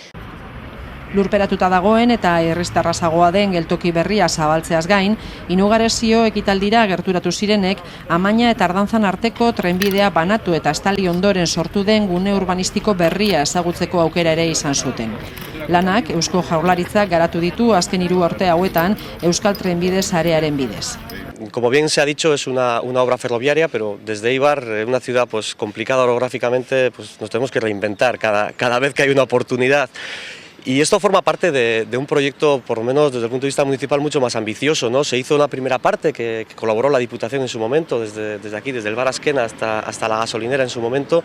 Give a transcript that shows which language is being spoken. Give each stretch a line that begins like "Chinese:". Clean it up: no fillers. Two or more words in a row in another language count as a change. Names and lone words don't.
Basque: Lurperatuta dagoen eta irristerrazagoa den geltoki berria zabaltzeaz gain, inugarezio ekitaldira gerturatu zirenek, Amaina eta Ardantzan arteko trenbidea banatu eta estali ondoren sortu den gune urbanistiko berria ezagutzeko aukera ere izan zuten. Lanak Eusko Jaurlaritzak garatu ditu azken 3 urte hauetan Euskal Trenbide Sarearen bidez.
Spanish: Como bien se ha dicho, es una obra ferroviaria, pero desde Eibar, una ciudad complicada orográficamente, nos tenemos que reinventar cada vez que hay una oportunidad. Y esto forma parte de un proyecto, por lo menos desde el punto de vista municipal, mucho más ambicioso, ¿no? Se hizo una primera parte que colaboró la Diputación en su momento, desde aquí, desde el bar Azkena hasta la gasolinera en su momento.